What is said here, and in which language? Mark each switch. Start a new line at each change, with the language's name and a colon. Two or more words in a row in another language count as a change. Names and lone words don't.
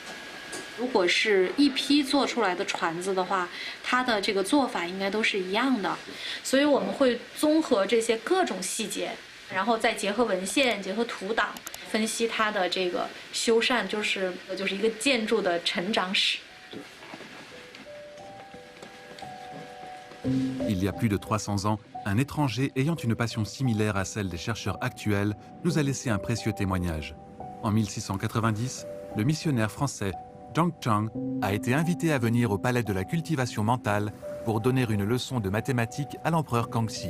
Chinese: 如果是一批做出来的船子的话，它的这个做法应该都是一样的，所以我们会综合这些各种细节，然后再结合文献、结合图档，分析它的这个修缮，就是一个建筑的成长史。
French: Il y a plus de 300 ans, un étranger ayant une passion similaire à celle des chercheurs actuels nous a laissé un précieux témoignage. En 1690, le missionnaire français Zhang Chang a été invité à venir au palais de la cultivation mentale pour donner une leçon de mathématiques à l'empereur Kangxi.